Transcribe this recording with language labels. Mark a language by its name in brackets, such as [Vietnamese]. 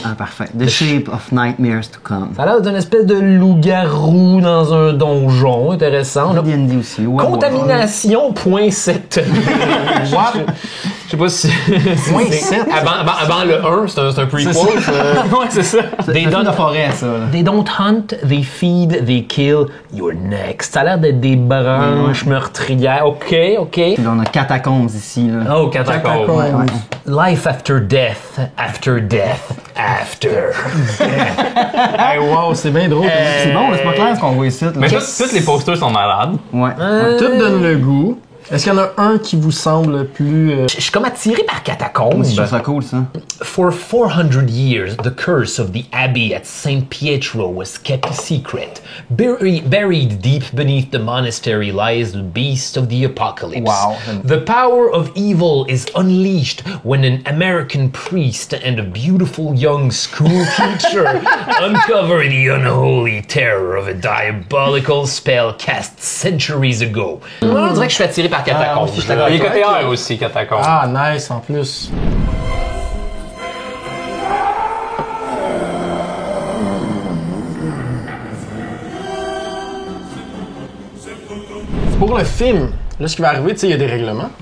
[French] Ah, parfait. The Shape of Nightmares to Come. Ça a l'air d'une espèce de loup-garou dans un donjon, intéressant. On a D&D aussi. Contamination, point 7. [English] What? [French] Je sais pas si... Point 7? Avant le 1, c'est un prequel. Ouais, c'est ça. Des dons de forêt, ça. Là. [English] They don't hunt, they feed, they kill, you're next. [French] Ça a l'air d'être des branches meurtrières. OK. Puis là, on a Catacombs ici. Là. Oh, catacombs. Ouais. [English] Life after death, after death, after. [French] Hey, wow, c'est bien drôle. C'est bon, là, c'est pas clair ce qu'on voit ici. Là. Mais tous les posters sont malades. Ouais. Tout donne le goût. Est-ce qu'il y en a un qui vous semble plus... Je suis comme attiré par catacombes. Je trouve ça cool, ça. [English] For 400 years, the curse of the abbey at St. Pietro was kept secret. Buried deep beneath the monastery lies the beast of the apocalypse. Wow. The power of evil is unleashed when an American priest and a beautiful young school teacher uncover the unholy terror of a diabolical spell cast centuries ago. [French] On dirait que je suis attiré par catacombes. Il est côté R aussi, Catacombe. Ah, nice, en plus. Pour le film, là, ce qui va arriver, tu sais, il y a des règlements.